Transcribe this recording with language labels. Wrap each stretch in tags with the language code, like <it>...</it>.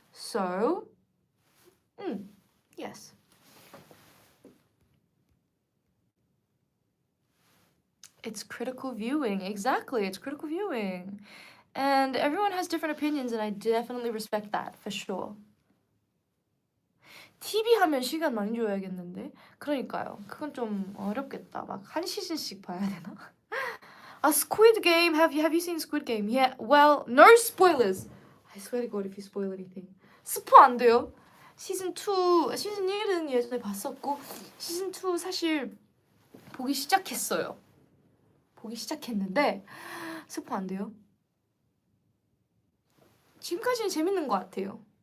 <en>So, yes. It's critical viewing. Exactly, it's critical viewing. And everyone has different opinions, and I definitely respect that, for sure.</en> <ko>TV 하면 시간 많이 줘야겠는데? 그러니까요. 그건 좀 어렵겠다. 막 한 시즌씩 봐야 되나? Squid Game.</ko> <en>Have you seen Squid Game? Yeah. Well, no spoilers. I swear to God, if you spoil anything.</en> <ko>스포 안 돼요. 시즌 1은 예전에 봤었고 시즌 2 사실 보기 시작했어요. 보기 시작했는데 스포 안 돼요. 지금까지는 재밌는 것 같아요.</ko>